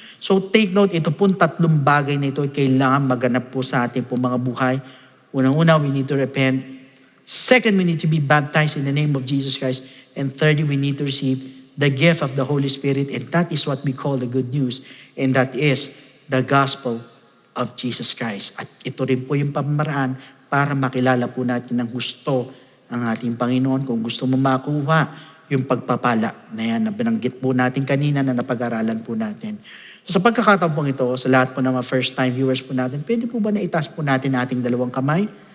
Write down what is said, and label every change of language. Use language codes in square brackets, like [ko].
[en] So take note, [tl] ito pong 3 bagay na ito ay kailangan maganap po sa ating po mga buhay. Unang-una, [en] we need to repent. Second, we need to be baptized in the name of Jesus Christ. And third, we need to receive the gift of the Holy Spirit. And that is what we call the good news. And that is the gospel of Jesus Christ. [tl] At ito rin po yung pamaraan para makilala po natin ng gusto ang ating Panginoon. Kung gusto mo makuha yung pagpapala na yan na binanggit po natin kanina na napag-aralan po natin. So, sa pagkakataon pong ito, sa lahat po ng mga first-time viewers po natin, pwede po ba na itaas po natin ating 2 kamay?